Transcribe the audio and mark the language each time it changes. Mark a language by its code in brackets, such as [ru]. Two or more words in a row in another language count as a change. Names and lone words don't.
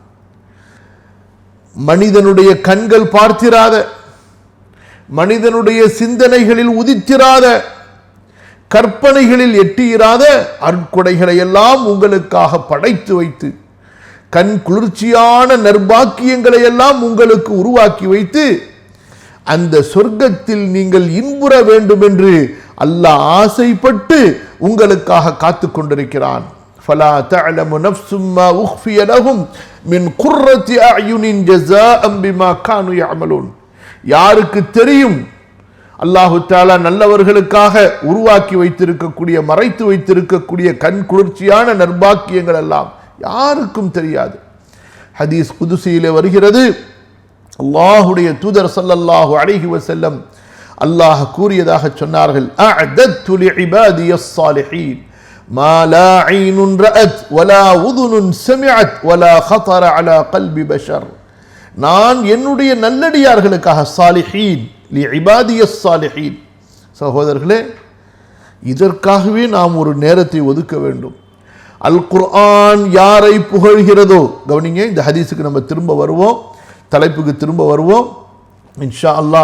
[ta] மனிதனுடைய கண்கள் பார்த்திராத, மனிதனுடைய சிந்தனைகளில் உதித்திராத, கற்பனைகளில் எட்டியிராத அற்கொடைகளை எல்லாம் உங்களுக்காக படைத்து வைத்து கண் குளிர்ச்சியான நற்பாக்கியங்களை எல்லாம் உங்களுக்கு உருவாக்கி வைத்து அந்த சொர்க்கத்தில் நீங்கள் இன்புற வேண்டும் என்று அல்லாஹ் ஆசைப்பட்டு உங்களுக்காக காத்து கொண்டிருக்கிறான். [ar] فَلَا تَعْلَمُ نَفْسٌ مَا أُخْفِيَ لَهُمْ مِنْ قُرَّةِ أَعْيُنٍ جَزَاءً بِمَا كَانُوا يَعْمَلُونَ [ta] யாருக்கு தெரியும் [ar] الله تعالى [ta] நல்லவர்களுக்காக உருவாக்கி வைத்திருக்கக்கூடிய மறைத்து வைத்திருக்கக்கூடிய கண் குளிர்ச்சியான நற்பாக்கியங்கள் எல்லாம் யாருக்கும் தெரியாது. ஹதீஸ் குதுசியிலே வருகிறது, அல்லாஹ்வுடைய தூதர் [ar] صلى الله عليه وسلم [ta] அல்லாஹ் கூறியதாக சொன்னார்கள், [ar] أعددت لعبادي الصالحين ما لا عين رأت ولا أذن سمعت ولا خطر على قلب بشر. [ta] நான் என்னுடைய நல்லடியார்களுக்காக [ar] صالحين لعبادي الصالحين. [ta] சகோதரர்களே, இதற்காகவே நாம் ஒரு நேரத்தை ஒதுக்க வேண்டும். அல் குர்ஆன் யாரை புகழ்கிறதோ, கவனிங்க, இந்த ஹதீஸுக்கு நம்ம திரும்ப வருவோம், தலைப்புக்கு திரும்ப வருவோம் [ar] إن شاء الله.